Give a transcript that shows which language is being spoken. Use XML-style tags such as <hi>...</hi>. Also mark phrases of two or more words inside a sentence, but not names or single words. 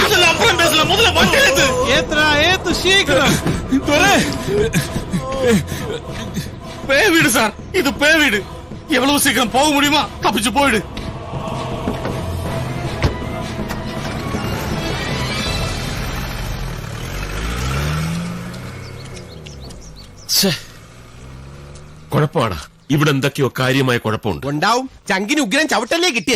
<ta>அப்புறம் பேசலாம், முதல்ல வண்டி ஏத்து. ஏத்துறா ஏத்து சீக்கிரம். பே வீடு சார், இது பே வீடு. எவ்வளவு சீக்கிரம் போக முடியுமா தப்பிச்சு போயிடு.</ta> <ml>കുഴപ്പമാടാ, ഇവിടെ എന്തൊക്കെയോ കാര്യമായ കുഴപ്പമുണ്ട്. ഉണ്ടാവും. ചങ്കിന് ഉഗ്രം ചവിട്ടല്ലേ കിട്ടിയത്.</ml>